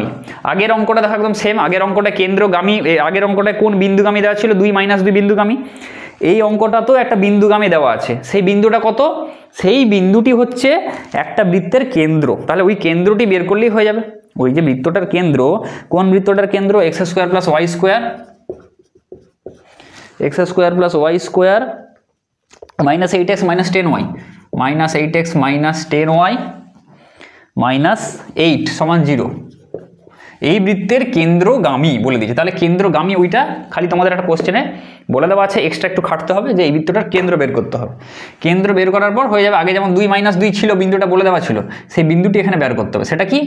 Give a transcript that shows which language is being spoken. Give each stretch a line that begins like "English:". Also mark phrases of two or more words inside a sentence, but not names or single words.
Bangla: আগের অঙ্কটা দেখো একদম সেম, আগের অঙ্কটা কেন্দ্রগামী, আগের অঙ্কটায় কোন বিন্দুগামী দেওয়া ছিল? 2 - 2 বিন্দুগামী। এই অঙ্কটা তো একটা বিন্দুগামী দেওয়া আছে, সেই বিন্দুটা কত? সেই বিন্দুটি হচ্ছে একটা বৃত্তের কেন্দ্র, তাহলে ওই কেন্দ্রটি বের করলেই হয়ে যাবে। ওই যে বৃত্তটার কেন্দ্র, কোন বৃত্তটার কেন্দ্র? x² + y² -8x - 10y -8x - 10y -8 সমান 0। এই বৃত্তের কেন্দ্রগামী বলে দিয়েছে, তাহলে কেন্দ্রগামী ওইটা খালি তোমাদের একটা কোশ্চেনে বলে দেওয়া আছে, এক্সট্রা একটু খাটতে হবে যে এই বৃত্তটার কেন্দ্র বের করতে হবে। কেন্দ্র বের করার পর হয়ে যাবে, আগে যেমন 2 - 2 ছিল বিন্দুটা বলে দেওয়া ছিল, সেই বিন্দুটি এখানে বের করতে হবে, সেটা কি?